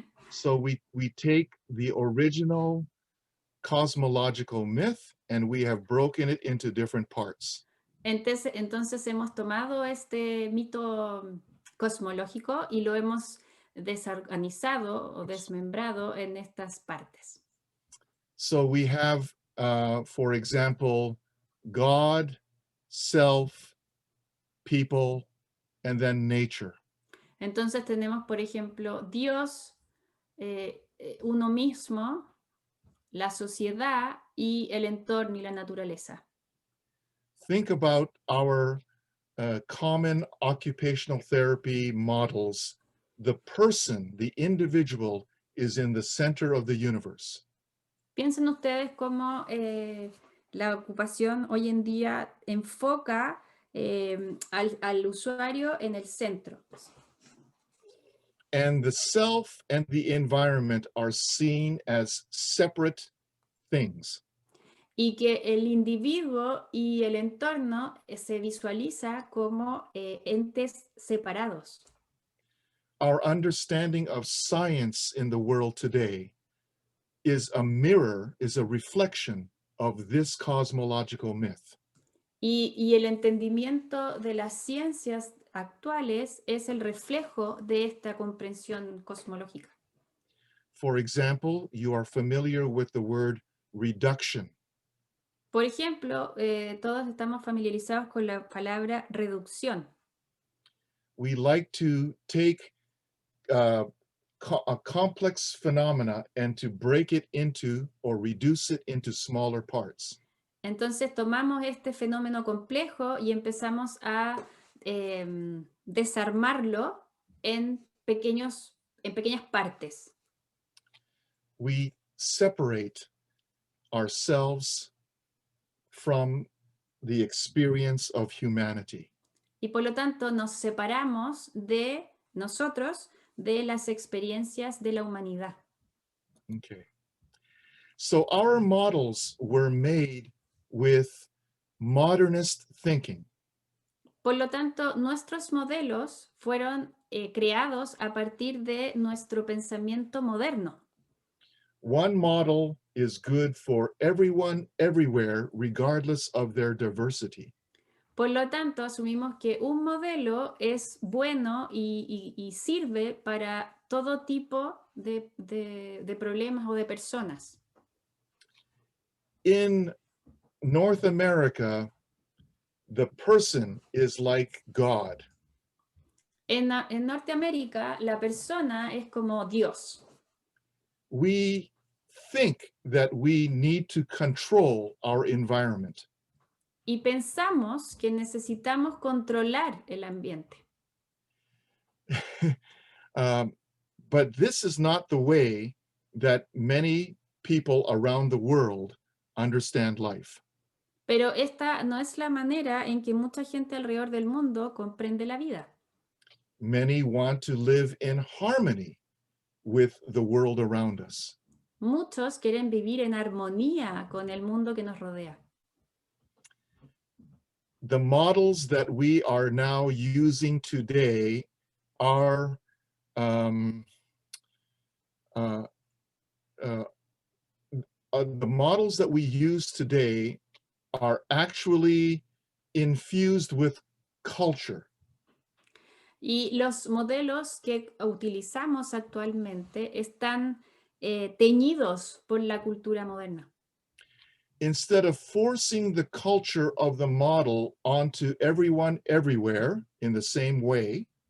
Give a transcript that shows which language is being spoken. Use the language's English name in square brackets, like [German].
[English] So we take the original cosmological myth and we have broken it into different parts. [Spanish] Entonces hemos tomado este mito cosmológico y lo hemos desorganizado o desmembrado en estas partes. [English] So we have, for example, God, self, people, and then nature. [Spanish] Entonces tenemos, por ejemplo, Dios, uno mismo, la sociedad y el entorno y la naturaleza. [English] Think about our common occupational therapy models. The person, the individual, is in the center of the universe. [Spanish] Piensen ustedes cómo la ocupación hoy en día enfoca al usuario en el centro. [English] And the self and the environment are seen as separate things. [Spanish] Y que el individuo y el entorno se visualiza como entes separados. [English] Our understanding of science in the world today is a mirror, is a reflection of this cosmological myth. [Spanish] Y el entendimiento de las ciencias actuales es el reflejo de esta comprensión cosmológica. [English] For example, you are familiar with the word reduction. [Spanish] Por ejemplo, todos estamos familiarizados con la palabra reducción. [English] We like to take a complex phenomena and to break it into or reduce it into smaller parts. [Spanish] Entonces tomamos este fenómeno complejo y empezamos a desarmarlo en pequeñas partes. [English] We separate ourselves from the experience of humanity. [Spanish] Y por lo tanto nos separamos de nosotros de las experiencias de la humanidad. [English] Okay. So our models were made with modernist thinking. [Spanish] Por lo tanto, nuestros modelos fueron creados a partir de nuestro pensamiento moderno. [English] One model is good for everyone, everywhere, regardless of their diversity. [Spanish] Por lo tanto, asumimos que un modelo es bueno y sirve para todo tipo de problemas o de personas. [English] In North America, the person is like God. [Spanish] En Norteamérica, la persona es como Dios. [English] We think that we need to control our environment. [Spanish] Y pensamos que necesitamos controlar el ambiente. [English] But this is not the way that many people around the world understand life. [Spanish] Pero esta no es la manera en que mucha gente alrededor del mundo comprende la vida. [English] Many want to live in harmony with the world around us. [Spanish] Muchos quieren vivir en armonía con el mundo que nos rodea. [English] The models that we are now using today are the models that we use today are actually infused with culture. [Spanish] Y los modelos que utilizamos actualmente están teñidos por la cultura moderna. [English] Instead of forcing the culture of the model onto everyone everywhere in the same way,